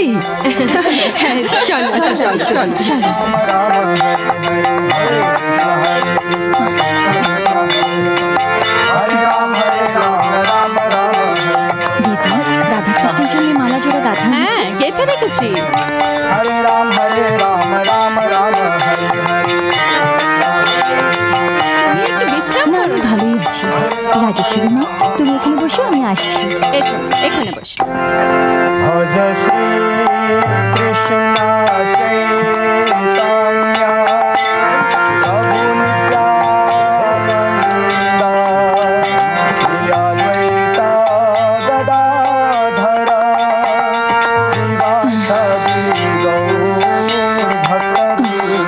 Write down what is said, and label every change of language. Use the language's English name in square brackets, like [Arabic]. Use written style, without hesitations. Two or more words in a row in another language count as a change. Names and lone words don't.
[Bangla] চলো চলো চলো চলো চলো। দিদি, রাধাকৃষ্ণের জন্য মালা জোড়া গাঁথা? হ্যাঁ, গেঁথে রেখেছি। [Sanskrit] हरे राम राम राम हरे हरे। [Bangla] তুমি একটু বিশ্রাম না, করো। আমি ভালোই আছি। রাজেশ্বরী মা, তুমি এখানে বসো, আমি আসছি। এসো, এখানে বসো। [Sanskrit] भज श्री कृष्ण चैतन्य प्रभु नित्यानंद श्री अद्वैत गदाधर श्रीवासदि गौर भक्तवृंद।